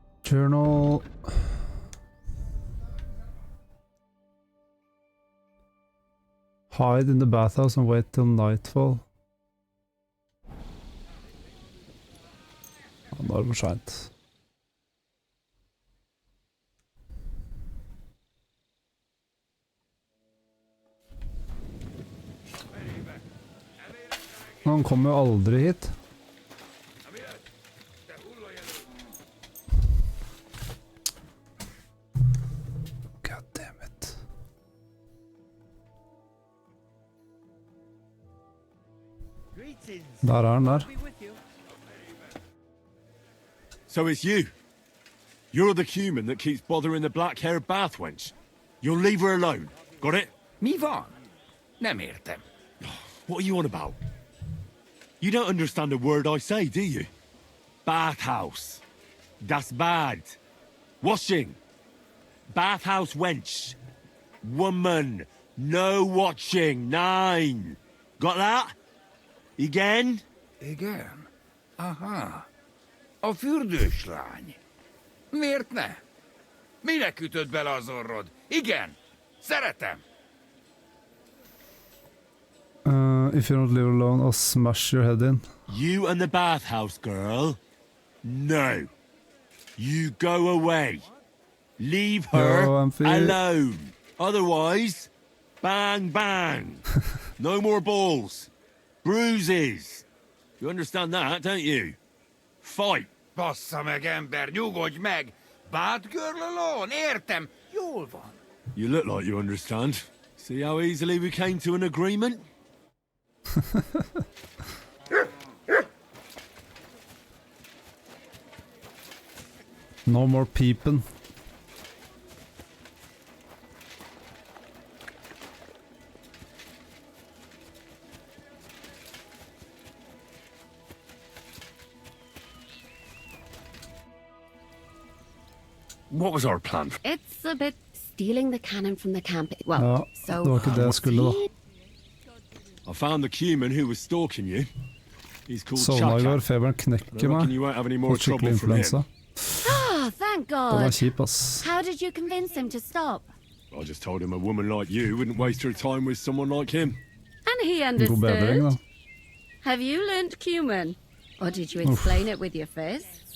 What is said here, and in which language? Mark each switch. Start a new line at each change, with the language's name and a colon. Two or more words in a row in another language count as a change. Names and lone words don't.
English: Journal. Hide in the bathhouse and wait till nightfall.
Norwegian: Ja, nå er det for sent. Han kommer jo aldri hit.
English: God damn it.
Norwegian: Der er han der.
English: So it's you. You're the human that keeps bothering the black-haired bath wench. You'll leave her alone. Got it?
Hungarian: Mi van. Nem értem.
English: What are you on about? You don't understand a word I say, do you? Bathhouse.
German: Das bad.
English: Washing. Bathhouse wench. Woman. No watching. 9. Got that?
Hungarian: Igen? Igen? Aha. A fürdőslány. Miért ne? Mire kütött bele az orrod? Igen. Szeretem.
English: If you don't leave alone, I'll smash your head in. You and the bathhouse girl? No. You go away. Leave her alone. Otherwise, bang, bang. No more balls. Bruises. You understand that, don't you? Fight.
Hungarian: Bassza meg, ember, nyugodj meg!
English: Bad girl alone,
Hungarian: értem, jól van.
English: You look like you understand. See how easily we came to an agreement? No more peeping. What was our plan? It's a bit stealing the cannon from the camp. Well, Ja, so...
Norwegian: det var ikke det jeg skulle da.
English: I found the cuman who was stalking you. He's called
Norwegian: Sovna i går,
English: Chaka.
Norwegian: feberen knekker meg.
English: You won't have any more
Norwegian: Fått skikkelig
English: trouble from him.
Norwegian: influensa.
English: Ah, thank
Norwegian: Den var
English: God.
Norwegian: kjip, ass.
English: How did you convince him to stop? I just told him a woman like you wouldn't waste her time with someone like him. And he
Norwegian: God bedring,
English: understood.
Norwegian: da.
English: Have you learnt cumin? Or did you explain it with your fists?